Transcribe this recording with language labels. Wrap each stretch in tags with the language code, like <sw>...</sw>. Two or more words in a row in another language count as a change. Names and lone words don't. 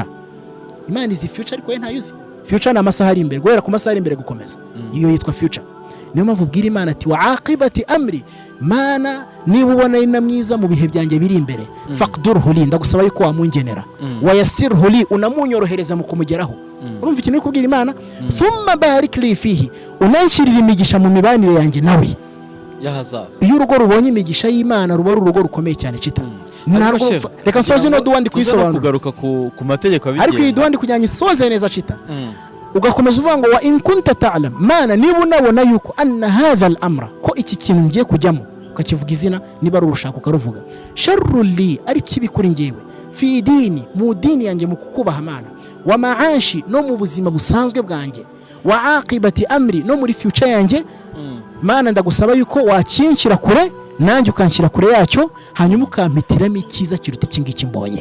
<rw>Imana izi future ariko ye ntayuzi. Future na amasaha ari imbere, guhera ku masaha ari imbere gukomeza, iyo yitwa future. Niyo mpamvu ubwira Imana ati</rw> <ar>وعاقبة أمري,</ar> <rw>Mana niba ubona ari na mwiza mu bihe byanjye biri imbere,</rw> <ar>فاقدره لي,</ar> <rw>ndagusaba yuko wamungenera,</rw> <ar>ويسره لي,</ar> <rw>unamunyorohereza mu kumugeraho. Urumva ikintu kubwira Imana,</rw> <ar>ثم بارك لي فيه,</ar> <rw>unanshirira imigisha mu mibanire yanjye nawe yahazaza. Iyo urugo rubonye imigisha y'Imana ruba ari urugo rukomeye cyane cita. Reka nsoze no duwandi kwisobanura kugaruka ku mategeko abigenga, ariko iyi duwandi kujyanye isoze neza cita. Ugakomeza uvuga ngo</rw> <ar>وإن كنت تعلم,</ar> <rw>Mana niba unabona yuko</rw> <ar>أن هذا الأمر,</ar> <rw>ko iki kintu ngiye kujyamo, ukakivuga izina niba ari urushaka ukaruvuga,</rw> <ar>شر لي,</ar> <rw>ari kibi kuri ngewe,</rw> <ar>في ديني,</ar> <rw>mu dini yanjye mu kukubaha Mana,</rw> <ar>ومعاشي,</ar> <rw>no mu buzima busanzwe bwanjye,</rw> <ar>وعاقبة أمري,</ar> <rw>no muri future yanjye, Mana ndagusaba yuko wakinshyira kure nanjye ukanshyira kure yacyo, hanyuma ukampitiramo icyiza kiruta iki ngiki mbonye.</rw>